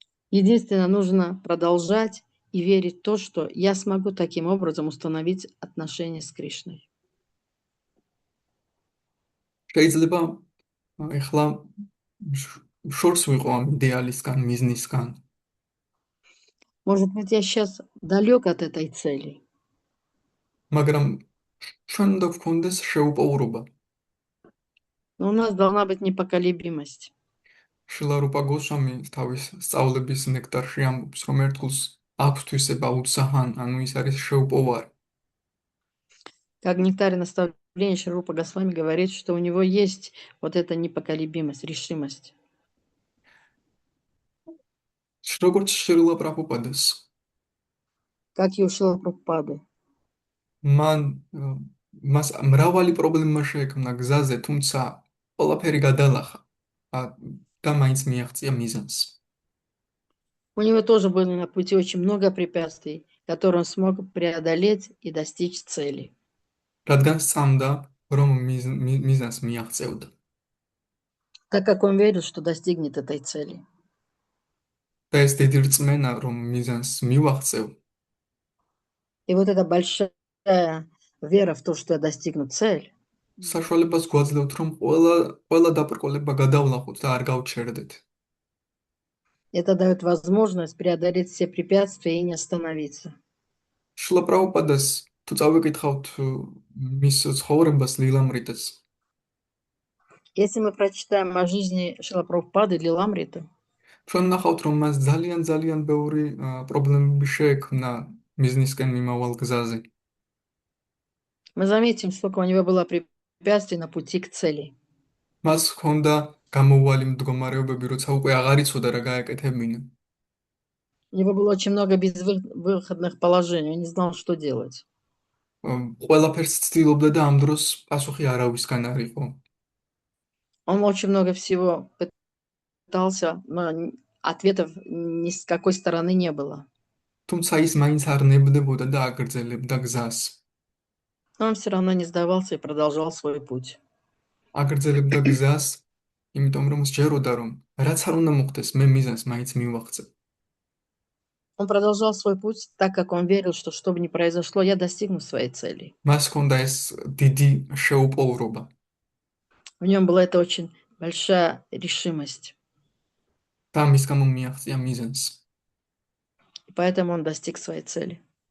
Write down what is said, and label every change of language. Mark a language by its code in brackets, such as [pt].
[ru] Единственное, нужно продолжать и верить в то, что я смогу таким образом установить отношения с Кришной. [ka] შეიძლება ეხლა შორს ვიყო ამ იდეალისგან, მიზნისგან, [ru] Может быть, я сейчас далек от этой цели, [ka] მაგრამ ჩვენ უნდა გვქონდეს შეუპოვრობა. [ru] но у нас должна быть непоколебимость. [ka] შილა რუპა გოსვამი თავის სწავლების ნექტარში ამბობს, რომ ერთგულს აქვს თვისება უცაჰან, ანუ ის არის შეუპოვარი. [ru] Как нектарь наставления выступлении Шри Рупа Госвами говорит, что у него есть вот эта непоколебимость, решимость. [ka] როგორც შრილა პრაბჰუპადეს, [ru] Как и у Шрила Прабхупады. [ka] მან მას მრავალი პრობლემა შეექმნა გზაზე, თუმცა ყველაფერი გადალახა და მაინც მიაღწია მიზანს. [ru] У него тоже было на пути очень много препятствий, которые он смог преодолеть и достичь цели. [ka] რადგან სწამდა, რომ მიზანს მიაღწევდა. [ru] Так как он верил, что достигнет этой цели. [ka] და ეს დიდი რწმენა, რომ მიზანს მივაღწევ, [ru] И вот эта большая вера в то, что я достигну цель, [ka] საშუალებას გვაძლევთ, რომ ყველა დაბრკოლება გადავლახოთ და არ გავჩერდეთ. [ru] это дает возможность преодолеть все препятствия и не остановиться. [ka] შრილა პრაბჰუპადას თუ წავიკითხავთ მის ცხოვრებას ლილამრიტას, [ru] Если мы прочитаем о жизни Шрила Прабхупады Лиламриты, [ka] ჩვენ ნახავთ, რომ მას ძალიან ბევრი პრობლემები შეექმნა მიზნისკენ მიმავალ გზაზე. [ru] мы заметим, сколько у него было препятствий на пути к цели. [ka] მას ჰქონდა გამოუვალი მდგომარეობები, როცა უკვე აღარ იცოდა რა გააკეთებინა. [ru] У него было очень много безвыходных положений, он не знал, что делать. [ka] ყველაფერს ცდილობდა და ამ დროს პასუხი არავისგან არ იყო. [ru] Он очень много всего пытался, но ответов ни с какой стороны не было. [ka] თუმცა ის მაინც არ ნებდებოდა და აგრძელებდა გზას. [ru] Но он все равно не сдавался и продолжал свой путь. [ka] აგრძელებდა გზას, იმიტომ რომ სჯეროდა, რომ რაც არ უნდა მოხდეს, მე მიზანს მაინც მივაღწევ. [ru] Он продолжал свой путь, так как он верил, что что бы ни произошло, я достигну своей цели. [ka] მას ჰქონდა ეს დიდი შეუპოვრობა. [ru] В нем была эта очень большая решимость. [ka] და მის გამო მიაღწია მიზანს. [ru] И поэтому он достиг своей цели.